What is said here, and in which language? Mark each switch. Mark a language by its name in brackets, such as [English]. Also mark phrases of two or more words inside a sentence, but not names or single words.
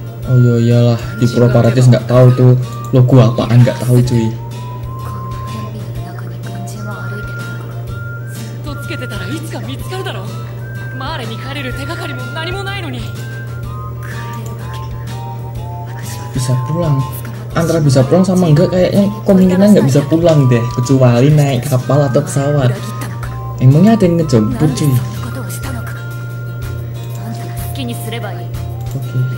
[Indonesian] Oh iya iyalah, di Pulau Paradis nggak tahu tuh logo apaan, nggak tahu cuy. [Japanese] ずっとつけてたらいつか見つかるだろう。マーレに帰れる手がかりも何もないのに。 [Indonesian] Bisa pulang, antara bisa pulang sama enggak kayaknya kemungkinan nggak bisa pulang deh, kecuali naik kapal atau pesawat. Emangnya ada yang ngejemput cuy? Oke.